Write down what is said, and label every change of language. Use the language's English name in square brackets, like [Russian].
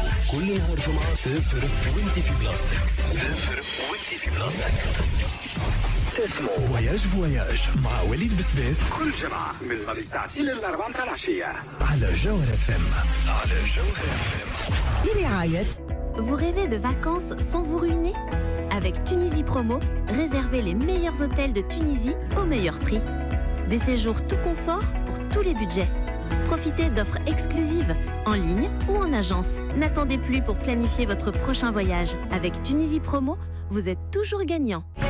[Arabic] كل نهار جمعة سافر وانت في بلاستيك، سافر وانت في بلاستيك. تسمو وياج فواياج مع وليد بسباس كل جمعة من الماضي الساعة 6 للأربعة متاع العشية على جوهر FM. على جوهر FM برعاية [French] Vous rêvez de vacances sans vous ruiner? Avec Tunisie Promo, réservez les meilleurs hôtels de Tunisie au meilleur prix. Des séjours tout confort pour tous les budgets. Profitez d'offres exclusives, en ligne ou en agence. N'attendez plus pour planifier votre prochain voyage. Avec Tunisie Promo, vous êtes toujours gagnant.